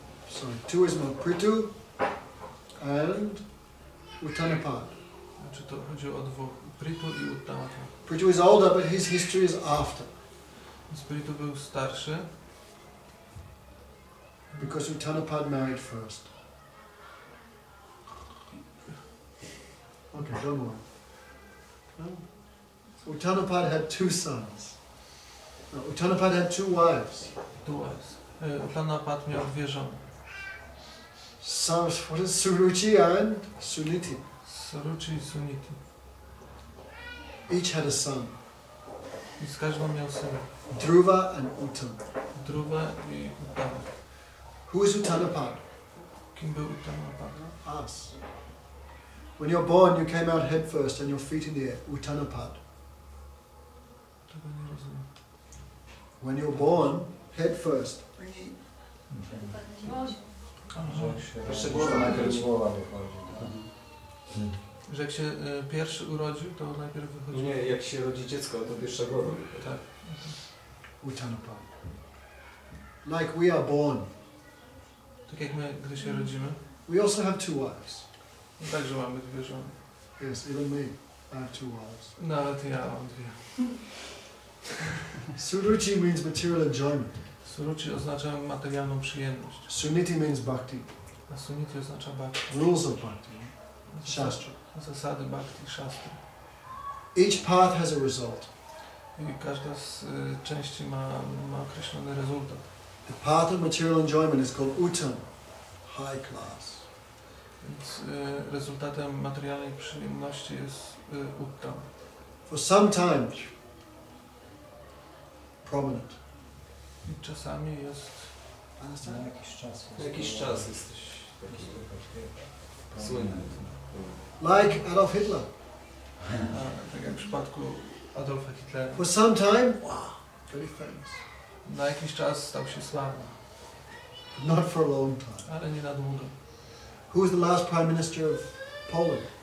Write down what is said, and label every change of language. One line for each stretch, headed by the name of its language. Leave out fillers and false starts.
English: Sorry, 2 is more Prithu and Uttanapad.
Polish: Znaczy to chodzi o dwóch, Prithu i Uttanapad.
English: Prithu is older, but his history is after.
Polish: Więc Prithu był starszy.
English: Because Uttanapad married first. Okay, don't worry. No? Uttanapad had 2 sons. No, Uttanapad had 2 wives.
Polish: Uttanapad miał dwie żony.
English: What is Suruchi and Suniti?
Polish: Suruchi i Suniti.
English: Each had a son.
Polish: I z każdą miał syna.
English: Dhruva and Uttam.
Polish: Dhruva i Uttama.
English: Who is Uttanapad?
Polish: Kim był Uttanapad?
English: Us. When you're born, you came out head first and your feet in the air. Uttanapad.
Polish: Tego nie rozumiem. When you're born, head first. Jeszcze głowa najpierw głowa wychodzi. Że jak się pierwszy urodził, to najpierw wychodzi. Nie, jak się rodzi dziecko, to pierwsza głowa wychodzi. Tak.
English: Uttanapad. Like we are born.
Polish: Tak jak my, gdy się rodzimy,
English: We also have 2 wives.
Polish: także mamy dwie żony.
English: Yes, even me. I have 2 wives.
Polish: Nawet ja mam dwie.
English: Suruchi means material enjoyment.
Polish: Suruchi oznacza materialną przyjemność,
English: Suniti means bhakti.
Polish: a Suniti oznacza bhakti.
English: Rules of bhakti. Shastra.
Polish: Zasady bhakti, shastra.
English: Each path has a result.
Polish: I każda z części ma określony rezultat.
English: The path of material enjoyment is called uttam, high class.
Polish: Więc rezultatem materialnej przyjemności jest uttam.
English: For some time, prominent.
Polish: I czasami jest...
English: Understand?
Polish: Jakiś czas jesteś taki słynny.
English: Like Adolf Hitler.
Polish: Tak jak w przypadku Adolfa Hitlera.
English: For some time, very famous.
Polish: Na jakiś czas stał się sławny,
English: Not for a long time.
Polish: ale nie na długo.
English: Who was the last Prime Minister of Poland?